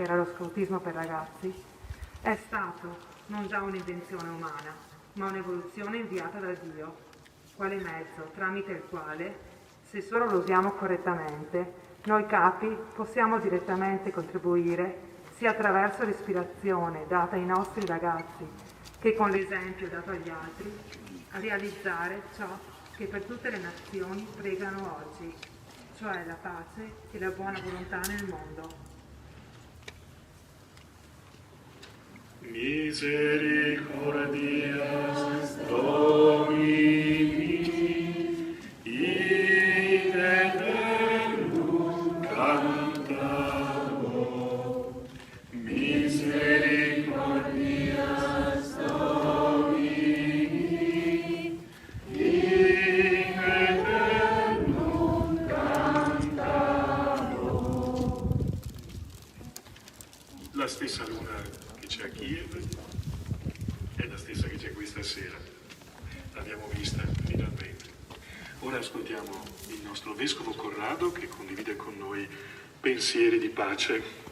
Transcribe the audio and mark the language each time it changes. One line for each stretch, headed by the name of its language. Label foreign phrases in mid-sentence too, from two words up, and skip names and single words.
Italian: era lo scoutismo per ragazzi, è stato non già un'invenzione umana, ma un'evoluzione inviata da Dio, quale mezzo tramite il quale, se solo lo usiamo correttamente, noi capi possiamo direttamente contribuire sia attraverso l'ispirazione data ai nostri ragazzi che con l'esempio dato agli altri a realizzare ciò che per tutte le nazioni pregano oggi, cioè la pace e la buona volontà nel mondo.
Latin: Misericordias Domini, in aeternum cantabo. Misericordias Domini, in aeternum cantabo.
Italian: La stessa luna che c'è a Kiev è la stessa che c'è questa sera. L'abbiamo vista finalmente. Ora ascoltiamo il nostro vescovo Corrado che condivide con noi pensieri di pace.